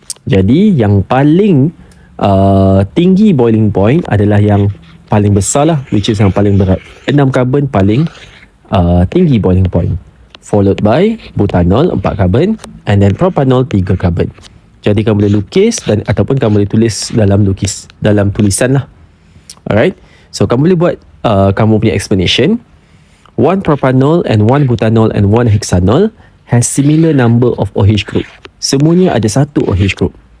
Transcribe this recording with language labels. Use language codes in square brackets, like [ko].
[ms] Jadi yang paling tinggi boiling point adalah yang paling besar lah, [en] which is [ms] yang paling berat. 6 karbon paling tinggi boiling point, [en] followed by butanol [ms] 4 karbon [en] and then propanol [ms] 3 karbon. Jadi kamu boleh lukis dan ataupun kamu boleh tulis dalam tulisan lah. [en] Alright, so [ms] kamu boleh buat kamu punya explanation. [en] 1 propanol and 1 butanol and 1 hexanol has similar number of OH group. [ms] Semuanya ada satu OH group.